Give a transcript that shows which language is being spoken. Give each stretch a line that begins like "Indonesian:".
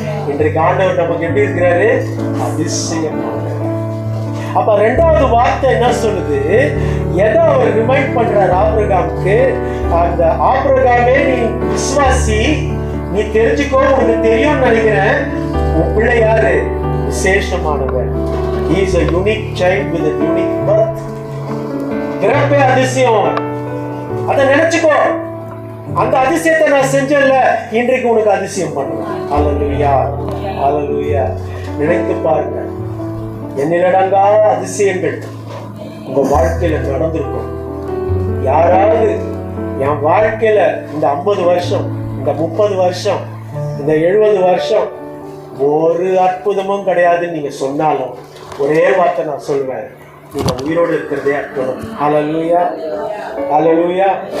Tamil: இன்றைக்கு ஆண்டவர் நமக்கு எப்படி இருக்கிறாரு? அதிசயமானவர். அப்ப 2வது வார்த்தை என்ன சொல்லுது? எதை அவர் ரிமைண்ட் பண்றார் ஆபிரகாமுக்கு? அந்த ஆபிரகாமே, நீ விசுவாசி, நீ தெரிஞ்சுக்கோ, உனக்கு தெரியும் நினைக்கிறேன், உன் பிள்ளை யாரு? விசேஷமானவர்.
English: He is a unique child with a unique birth.
Tamil: பிறப்பே அதிசயம். அதை நினைச்சுக்கோ. அந்த அதிசயத்தை நான் செஞ்சல, இன்றைக்கு உனக்கு அதிசயம் பண்ணுவேன். அல்லேலூயா, அல்லேலூயா. நினைத்து பாருங்க, எண்ணிலடங்காத அதிசயங்கள் உங்க வாழ்க்கையில நடந்திருக்கும். யாராவது என் வாழ்க்கையில இந்த 50 வருஷம், இந்த 30 வருஷம், இந்த 70 வருஷம் ஒரு அற்புதமும் கிடையாதுன்னு நீங்க சொன்னாலும் ஒரே வார்த்தை நான் சொல்வேன், நீங்க உயிரோடு இருக்கிறதே அற்புதம். அல்லேலூயா, அல்லேலூயா.